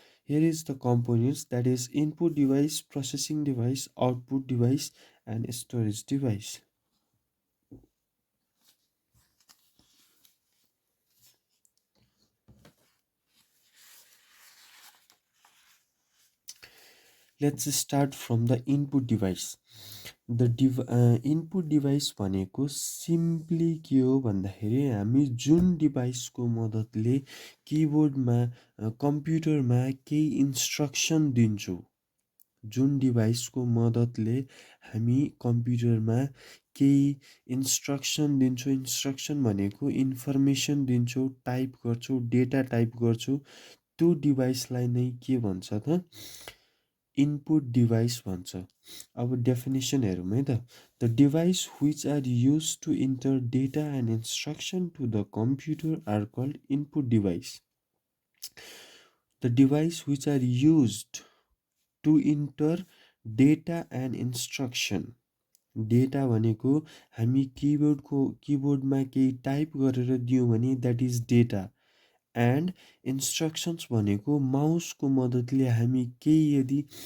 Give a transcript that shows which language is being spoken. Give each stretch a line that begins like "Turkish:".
English: Here is the components, that is input device, processing device, output device and storage device. Let's start from the input device.
Nepali: The input device भनेको simply के हो भन्दाखेरि हामी जुन डिभाइसको मद्दतले किबोर्डमा कम्प्युटरमा केही इन्स्ट्रक्सन दिन्छौँ जुन डिभाइसको मद्दतले हामी कम्प्युटरमा केही इन्स्ट्रक्सन दिन्छौँ इन्स्ट्रक्सन भनेको इन्फर्मेसन दिन्छौँ टाइप गर्छौँ डेटा टाइप गर्छौँ त्यो डिभाइसलाई नै के भन्छ त इनपुट डिभाइस भन्छ। अब डेफिनेसन हेरौँ है त।
English: The device which are used to enter data and instruction to the computer are called input device. The device which are used to enter data and instruction,
Nepali: data भनेको हामी किबोर्डमा केही type गरेर दियौँ भने
English: that is data and instructions
Nepali: भनेको माउसको मद्दतले हामी केही यदि